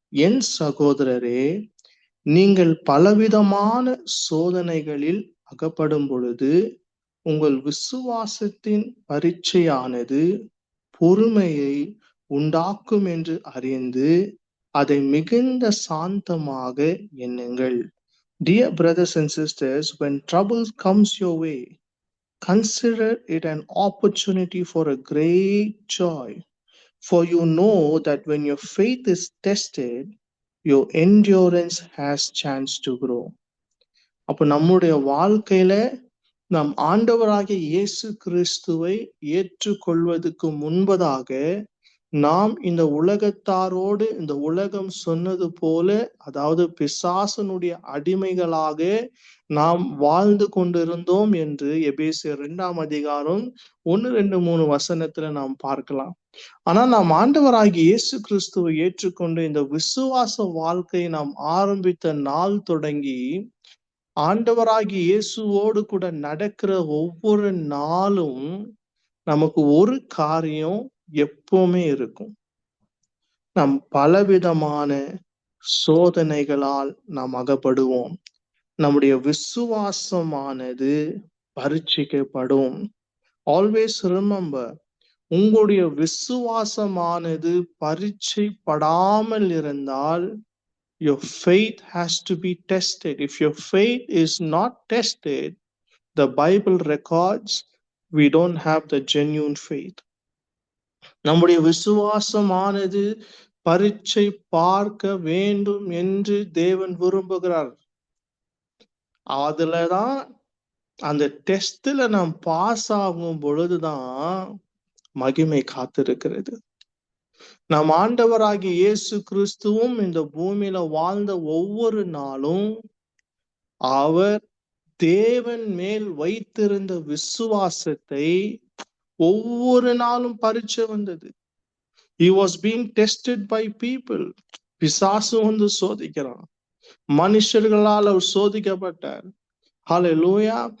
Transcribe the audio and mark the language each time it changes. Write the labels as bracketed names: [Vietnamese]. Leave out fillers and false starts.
[Tamil] என் சகோதரரே, நீங்கள் பலவிதமான சோதனைகளில் அகப்படும் பொழுது உங்கள் விசுவாசத்தின் பரீட்சையானது பொறுமையை உண்டாக்கும் என்று அறிந்து அதை மிகுந்த சாந்தமாக எண்ணுங்கள். [English] Dear brothers and sisters, when trouble comes your way, consider it an opportunity for a great joy. For you know that when your faith is tested, your endurance has chance to grow. [Tamil] அப்ப நம்முடைய வாழ்க்கையில நாம் ஆண்டவராகிய இயேசு கிறிஸ்துவை ஏற்றுக்கொள்வதற்கு முன்பதாக நாம் இந்த உலகத்தாரோடு இந்த உலகம் சொன்னது போல, அதாவது பிசாசனுடைய அடிமைகளாக நாம் வாழ்ந்து கொண்டிருந்தோம் என்று எபேசியர் 2 1, 2, 3 வசனத்துல நாம் பார்க்கலாம். ஆனா நாம் ஆண்டவராகிய இயேசு கிறிஸ்துவை ஏற்றுக்கொண்டு இந்த விசுவாச வாழ்க்கையை நாம் ஆரம்பித்த நாள் தொடங்கி ஆண்டவராகிய இயேசுவோடு கூட நடக்கிற ஒவ்வொரு நாளும் நமக்கு ஒரு காரியம் எப்பவுமே இருக்கும். நாம் பலவிதமான சோதனைகளால் நாம் அகப்படுவோம். நம்முடைய விசுவாசமானது பரீட்சிக்கப்படும். [English] always remember, [Tamil] உங்களுடைய விசுவாசமானது பரீட்சைப்படாமல் இருந்தால் [English] your faith has to be tested. If your faith is not tested, the Bible records we don't have the genuine faith. [Tamil] நம்முடைய விசுவாசமானது பரீட்சை பார்க்க வேண்டும் என்று தேவன் விரும்புகிறார். அதுலதான் அந்த டெஸ்ட்ல நாம் பாஸ் ஆகும் பொழுதுதான் மகிமை காத்திருக்கிறது. நம் ஆண்டவராகிய இயேசு கிறிஸ்துவும் இந்த பூமியில வாழ்ந்த ஒவ்வொரு நாளும் அவர் தேவன் மேல் வைத்திருந்த விசுவாசத்தை ஒவ்வொரு நாளும் பரீட்சை வந்தது. [English] He was being tested by people. [Tamil] பிசாசு வந்து சோதிக்கிறான், மனுஷர்களால் அவர் சோதிக்கப்பட்டார். ஹல்லேலூயா.